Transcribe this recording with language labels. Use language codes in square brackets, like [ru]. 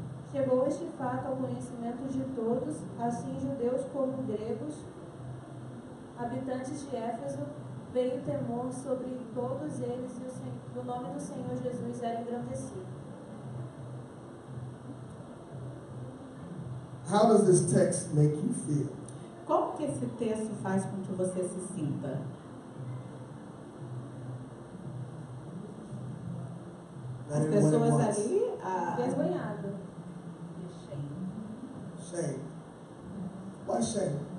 [pt] Chegou este fato ao conhecimento de todos, assim judeus como gregos, habitantes de Éfeso, veio temor sobre todos eles e o nome do Senhor Jesus era engrandecido. [en] How does this text make you feel? [pt] Como que esse texto faz com que você se sinta? As pessoas ali... Envergonhado. [en] Shame. Why shame?